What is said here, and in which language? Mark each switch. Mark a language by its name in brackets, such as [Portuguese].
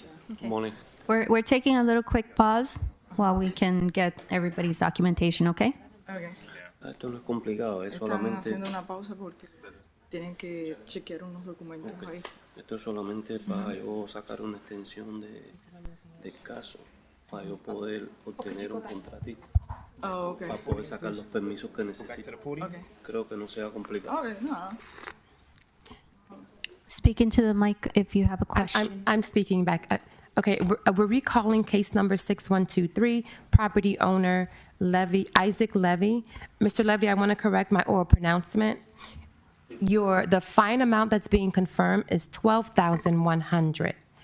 [English] Okay. Morning. We're taking a little quick pause while we can get everybody's documentation, okay? Okay. [Spanish] Esto no es complicado, es Están solamente, haciendo una pausa porque tienen que chequear unos documentos ahí. esto es solamente para yo sacar una extensión del caso, para yo poder obtener un contratista, [English] Oh, okay. [Spanish] para poder sacar los permisos que necesito. [English] Okay. [Spanish] Creo que no sea complicado. [English] Okay, no. Speak into the mic if you have a question. I'm speaking back. Okay, we're recalling case number 6123, property owner Isaac Levy. Mr. Levy, I want to correct my oral pronouncement. The fine amount that's being confirmed is $12,100.